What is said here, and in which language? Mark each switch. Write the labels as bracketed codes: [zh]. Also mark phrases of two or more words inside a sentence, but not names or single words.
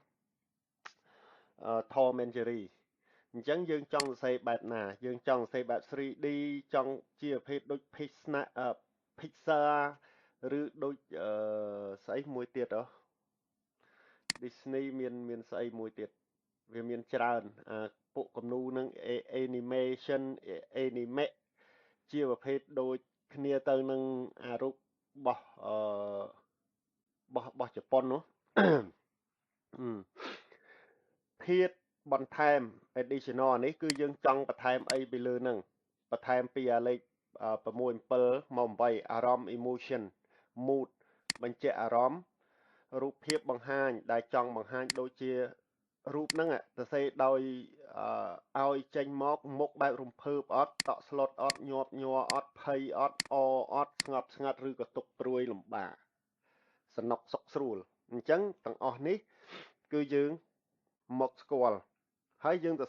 [km] Tom and Jerry អញ្ចឹងយើងចង់សរសេរបែបណាយើងចង់សរសេរបែប 3D ចង់ជាប្រភេទដូច Pixar ឬដូចស្អីមួយទៀតDisney មានស្អីមួយទៀតវាមានច្រើនពួកគំនូនឹង [en] animation anime [km] ជាប្រភេទដូចគ្នាទៅនឹងអារូបរបស់បោះជប៉ុននោះ ធាតុបន្ថែម additional នេះគឺយើងចង់បន្ថែមអីពីលើហ្នឹងបន្ថែមពីលេខ6 7មក8អារម្មណ៍ [en] emotion mood [km] បញ្ជាក់អារម្មណ៍រូបភាពបង្ហាញដែលចង់បង្ហាញដូចជារូបហ្នឹង សរសេរដោយឲ្យចេញមកមុខបែបរំភើបអត់តក់ស្លុតអត់ញាប់ញ័រអត់ភ័យអត់អត់ស្ងប់ស្ងាត់ឬក៏ទុក្ខ ព្រួយលំបាកសំណុកសុខស្រួលអញ្ចឹងទាំងអស់នេះគឺយើងមកស្គាល់ហើយយើងសរ